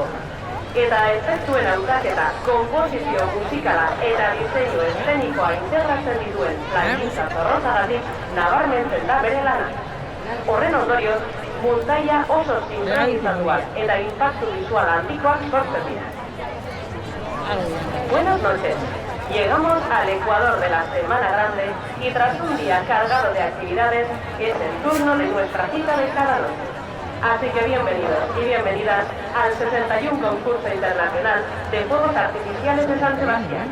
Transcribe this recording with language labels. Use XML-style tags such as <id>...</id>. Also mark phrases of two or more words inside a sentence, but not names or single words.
<eu>Eta efektuen hautaketa, konposizio musikala eta diseinu eszenikoa integratzen dituen plangintza zorrozagatik nabarmentzen da bere lana. Horren ondorioz, muntaia oso sincronizatuak eta impactu visual handikoak sortzen dira.</eu> <es>Buenas noches. Llegamos al Ecuador de la Semana Grande y tras un día cargado de actividades es el turno de nuestra cita de cada noche. Así que bienvenidos y bienvenidas al 61 Concurso Internacional de Fuegos Artificiales de San Sebastián.</es>